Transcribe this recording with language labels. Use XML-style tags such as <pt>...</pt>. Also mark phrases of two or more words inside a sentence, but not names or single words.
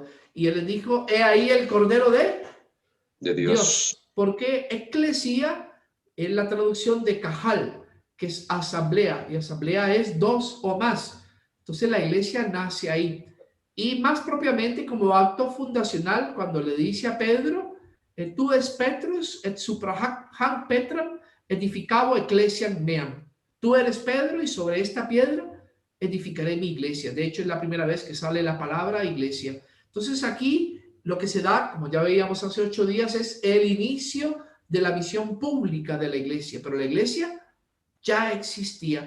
<es>Y él les dijo, he ahí el Cordero de Dios. Porque eclesia es la traducción de cajal, que es asamblea, y asamblea es dos o más. Entonces la iglesia nace ahí. Y más propiamente como acto fundacional, cuando le dice a Pedro,</es> <la>tú es Petrus, et supra hanc Petram, edificabo ecclesiam meam.</la> <es>Tú eres Pedro y sobre esta piedra edificaré mi iglesia. De hecho, es la primera vez que sale la palabra iglesia. Entonces aquí lo que se da, como ya veíamos hace 8 días, es el inicio de la misión pública de la iglesia, pero la iglesia ya existía.</es>